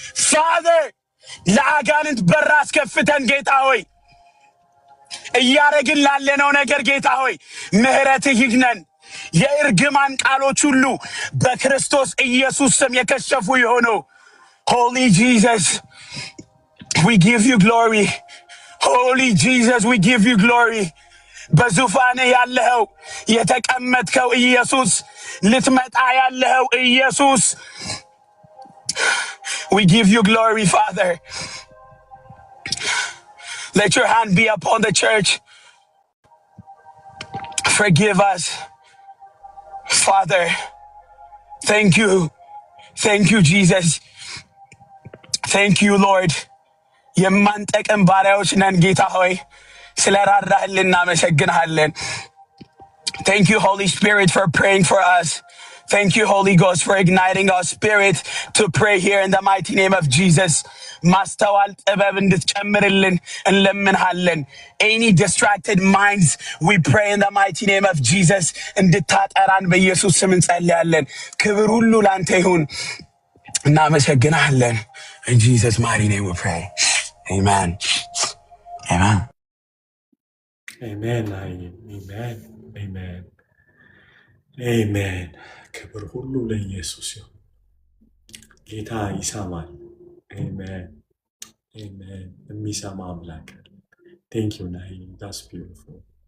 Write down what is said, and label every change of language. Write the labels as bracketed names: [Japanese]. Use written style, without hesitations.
[Amharic] Father ለአጋንንት በር አስከፍተን ጌታ ሆይ እያረግን ላለነው ነገር ጌታ ሆይ ምህረትህ ይግነን የእርግማን ቃሎች ሁሉ በክርስቶስ ኢየሱስ ስም የከሸፉ ይሆኑ [English] Holy Jesus we give you glory [Amharic] Holy Jesus we give you glory በዙፋን ያለኸው የተቀመጥከው ኢየሱስ ልትመጣ ያለኸው ኢየሱስ [English] we give you glory Father let your hand be upon the church forgive us Father thank you Jesus thank you Lord [Amharic] የማንጠቅም ባሪያዎች ነን ጌታ ሆይ ስለራራህልን እናመሰግንሃለን [English] Thank you Holy Spirit for praying for us Thank you Holy Ghost for igniting our spirit to pray here in the mighty name of Jesus [Amharic] ማስተዋል ጥበብ እንድትጨምርልን እንለምንሃለን [English] Any distracted minds we pray in the mighty name of Jesus [Amharic] እንድታጠራን በኢየሱስ ስም እንጸልያለን ክብር ሁሉ ላንተ ይሁን እናመሰግንሃለን [English] In Jesus mighty name we pray Amen Amen Amen Amen Amen Amen [Amharic] ክብር ሁሉ ለኢየሱስ ይሁን ጌታ ይሰማል [English] Amen Amen [Amharic] የሚሰማ አምላክ [English] Thank you Nahi that's beautiful